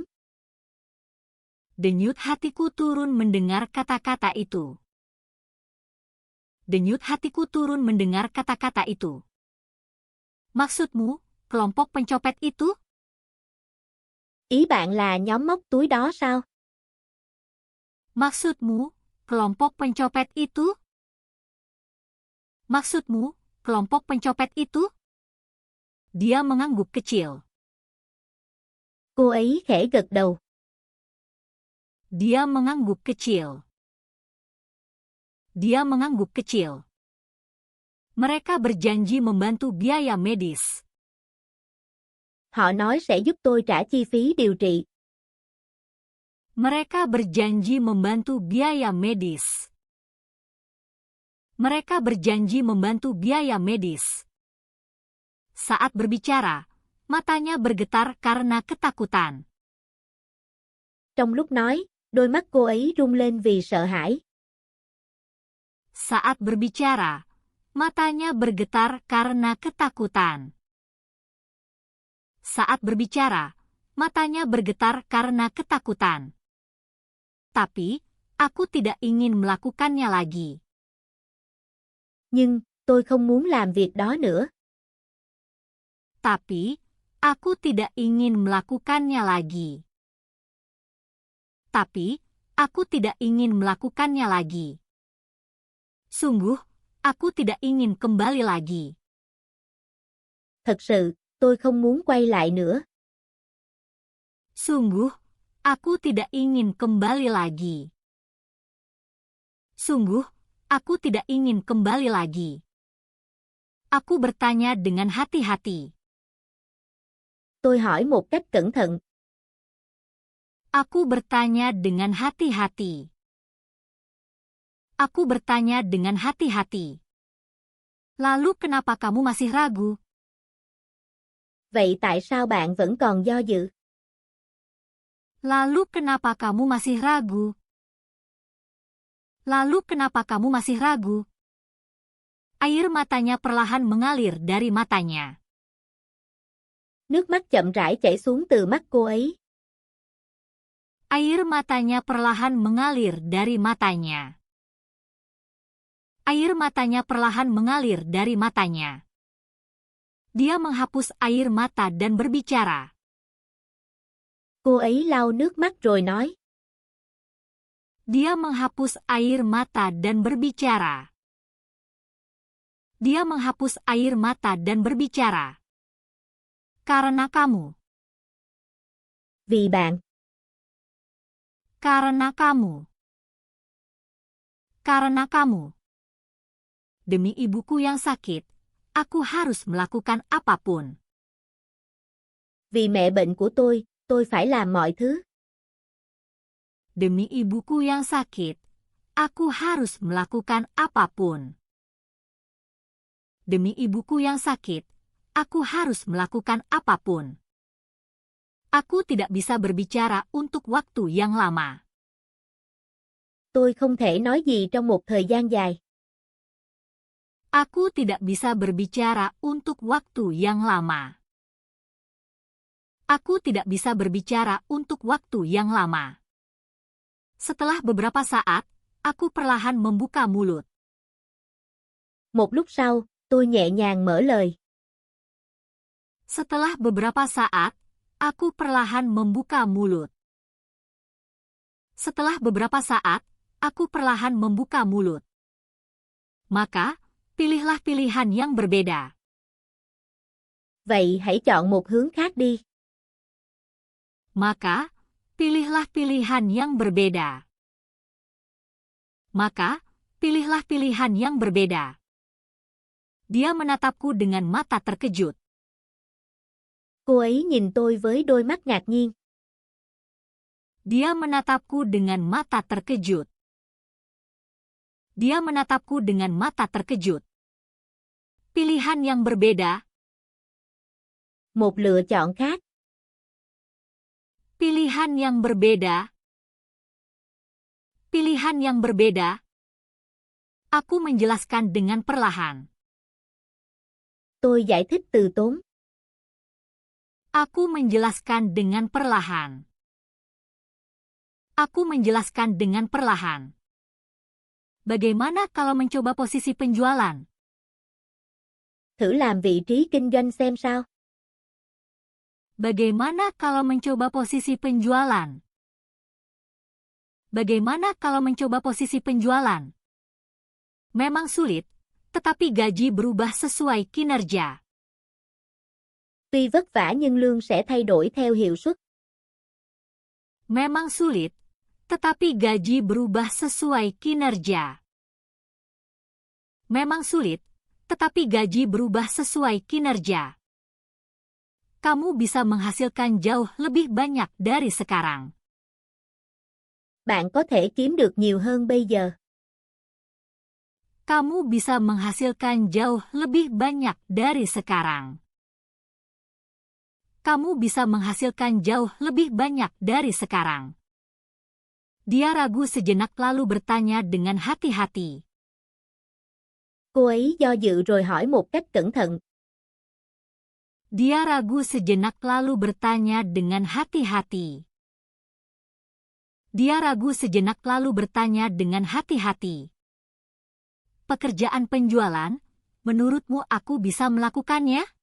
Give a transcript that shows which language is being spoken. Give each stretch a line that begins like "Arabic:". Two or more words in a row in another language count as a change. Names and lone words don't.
Indonesian: Denyut hatiku turun mendengar kata-kata itu. Denyut hatiku turun mendengar kata-kata itu. Maksudmu, kelompok pencopet itu?
Vietnamese: Ý bạn là nhóm móc túi đó sao?
Indonesian: Maksudmu, kelompok pencopet itu? Maksudmu, kelompok pencopet itu? Dia mengangguk kecil.
Vietnamese: Cô ấy khẽ gật đầu.
Indonesian: Dia mengangguk kecil. Dia mengangguk kecil. Mereka berjanji membantu biaya medis.
Vietnamese: Họ nói sẽ giúp tôi trả chi phí điều trị.
Indonesian: Mereka berjanji membantu biaya medis. Mereka berjanji membantu biaya medis. Saat berbicara, matanya bergetar karena ketakutan.
Vietnamese: Trong lúc nói, đôi mắt cô ấy rung lên vì sợ hãi.
Indonesian: Saat berbicara, matanya bergetar karena ketakutan. Saat berbicara, matanya bergetar karena ketakutan. Tapi, aku tidak ingin melakukannya lagi.
Vietnamese: Nhưng, tôi không muốn làm việc đó nữa.
Indonesian: Tapi, aku tidak ingin melakukannya lagi. Tapi, aku tidak ingin melakukannya lagi. Sungguh, aku tidak ingin kembali lagi.
Vietnamese: Thật sự, tôi không muốn quay lại nữa.
Indonesian: Sungguh, aku tidak ingin kembali lagi. Sungguh, aku tidak ingin kembali lagi. Aku bertanya dengan hati-hati.
Vietnamese: tôi hỏi một cách cẩn thận.
Indonesian: Aku bertanya dengan hati-hati. Aku bertanya dengan hati-hati. Lalu kenapa kamu masih ragu?
Vietnamese: Vậy tại sao bạn vẫn còn do dự?
Indonesian: Lalu kenapa kamu masih ragu? Lalu kenapa kamu masih ragu? Air matanya perlahan mengalir dari matanya.
Vietnamese: Nước mắt chậm rãi chảy xuống từ mắt cô ấy.
Indonesian: Air matanya perlahan mengalir dari matanya. Air matanya perlahan mengalir dari matanya. Dia menghapus air mata dan berbicara.
Vietnamese: Cô ấy lau nước mắt rồi nói.
Indonesian: Dia menghapus air mata dan berbicara. Dia menghapus air mata dan berbicara. Karena kamu.
Vietnamese: Vì bạn.
Indonesian: Karena kamu. Karena kamu. Demi ibuku yang sakit, aku harus melakukan apapun.
Vietnamese: Vì mẹ bệnh của tôi phải làm mọi thứ.
Indonesian: Demi ibuku yang sakit, aku harus melakukan apapun. Demi ibuku yang sakit, aku harus melakukan apapun. Aku tidak bisa berbicara untuk waktu yang lama.
Vietnamese: Tôi không thể nói gì trong một thời gian dài.
Indonesian: Aku tidak bisa berbicara untuk waktu yang lama. Aku tidak bisa berbicara untuk waktu yang lama. Setelah beberapa saat, aku perlahan membuka mulut.
Vietnamese: Một lúc sau, tôi nhẹ nhàng mở lời.
Indonesian: Setelah beberapa saat, aku perlahan membuka mulut. Setelah beberapa saat, aku perlahan membuka mulut. Maka, pilihlah pilihan yang berbeda.
Vietnamese: Vậy hãy chọn một hướng khác đi.
Indonesian: Maka, pilihlah pilihan yang berbeda. Maka, pilihlah pilihan yang berbeda. Dia menatapku dengan mata terkejut.
Vietnamese: Cô ấy nhìn tôi với đôi mắt ngạc nhiên.
Indonesian: Dia menatapku dengan mata terkejut. Dia menatapku dengan mata terkejut. Pilihan yang berbeda.
Vietnamese: Một lựa chọn khác.
Indonesian: Pilihan yang berbeda. Pilihan yang berbeda. Aku menjelaskan dengan perlahan.
Vietnamese: Tôi giải thích từ tốn.
Indonesian: Aku menjelaskan dengan perlahan. Aku menjelaskan dengan perlahan. Bagaimana kalau mencoba posisi penjualan?
Vietnamese: Thử làm vị trí kinh doanh xem sao.
Indonesian: Bagaimana kalau mencoba posisi penjualan? Bagaimana kalau mencoba posisi penjualan? Memang sulit, tetapi gaji berubah sesuai kinerja.
Vietnamese: Tuy vất vả nhưng lương sẽ thay đổi theo hiệu suất.
Indonesian: Memang sulit, tetapi gaji berubah sesuai kinerja. Memang sulit, tetapi gaji berubah sesuai kinerja. Kamu bisa menghasilkan jauh lebih banyak dari sekarang.
Vietnamese: Bạn có thể kiếm được nhiều hơn bây giờ.
Indonesian: Kamu bisa menghasilkan jauh lebih banyak dari sekarang. Kamu bisa menghasilkan jauh lebih banyak dari sekarang. Dia ragu sejenak lalu bertanya dengan hati-hati.
Vietnamese: Cô ấy do dự rồi hỏi một cách cẩn thận.
Indonesian: Dia ragu sejenak lalu bertanya dengan hati-hati. Dia ragu sejenak lalu bertanya dengan hati-hati. Pekerjaan penjualan, menurutmu aku bisa melakukannya?